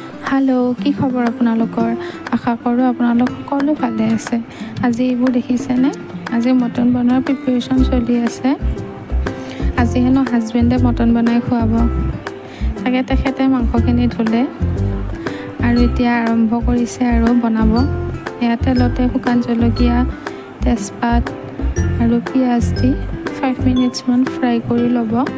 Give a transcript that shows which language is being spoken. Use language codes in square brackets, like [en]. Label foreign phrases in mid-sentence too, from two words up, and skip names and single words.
[as] হেল্ল' কি খবৰ আপোনালোকৰ আশা কৰোঁ আপোনালোক সকলো ভালে আছে। আজি এইবোৰ দেখিছেনে আজি মটন বনোৱাৰ প্ৰিপাৰেশ্যন চলি আছে। আজি হেনো হাজবেণ্ডে মটন বনাই খুৱাব তাকে তেখেতে মাংসখিনি ধুলে আৰু এতিয়া আৰম্ভ কৰিছে আৰু বনাব। এয়া তেলতে শুকান জলকীয়া তেজপাত আৰু পিঁয়াজ দি 5 মিনিটছমান ফ্ৰাই কৰি ল'ব।